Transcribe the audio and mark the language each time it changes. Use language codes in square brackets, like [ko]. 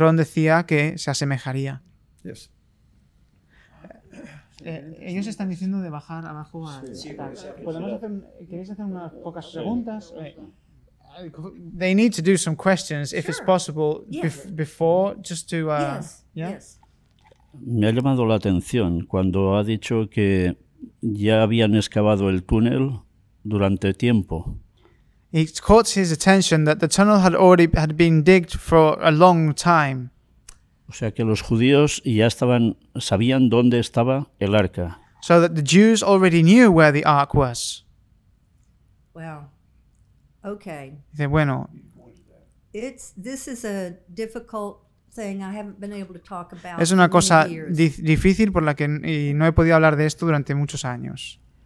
[es] Ron decía que se asemejaría. [en] Yes. [es] Ellos están diciendo de bajar abajo a ¿Queréis hacer unas pocas preguntas? [en] They need to do some questions if it's possible Yes. before, just to yes, yeah. yes. [es] Me ha llamado la atención cuando ha dicho que ya habían excavado el túnel durante tiempo. [en] It caught his attention that the tunnel had been digged for a long time. [es] O sea que los judíos ya sabían dónde estaba el arca. [en] So that the Jews already knew where the ark was. Wow. Okay. [es] Dice, bueno, [en] This is a difficult thing. I haven't been able to talk about [es] es una [en] for [es] cosa [en] many years. [es] difícil por la que y no he podido hablar de esto durante muchos años.